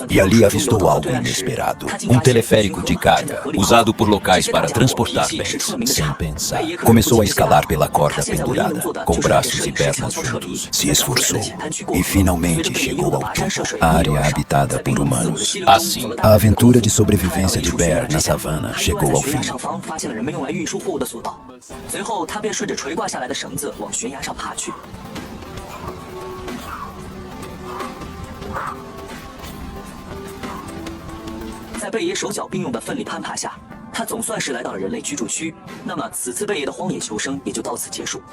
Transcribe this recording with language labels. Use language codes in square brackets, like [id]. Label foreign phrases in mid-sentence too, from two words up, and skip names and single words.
[pt] E ali avistou algo inesperado. Um teleférico de carga, usado por locais para transportar bens. Sem pensar, começou a escalar pela corda pendurada, com braços e pernas juntos. Se esforçou e finalmente chegou ao topo, a área habitada por humanos. Assim, a aventura de sobrevivência de Bear na savana chegou ao fim. [zh] 发现了人们用来运输货物的索道，随后他便顺着垂挂下来的绳子往悬崖上爬去。在贝爷手脚并用的奋力攀爬下，他总算是来到了人类居住区。那么，此次贝爷的荒野求生也就到此结束。